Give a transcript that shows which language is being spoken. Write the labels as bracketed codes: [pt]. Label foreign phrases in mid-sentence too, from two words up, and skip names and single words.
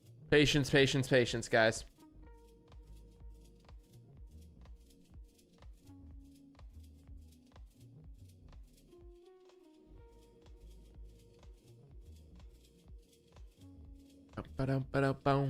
[en] Patience, patience, patience, guys. Ba-dum-ba-dum-boom.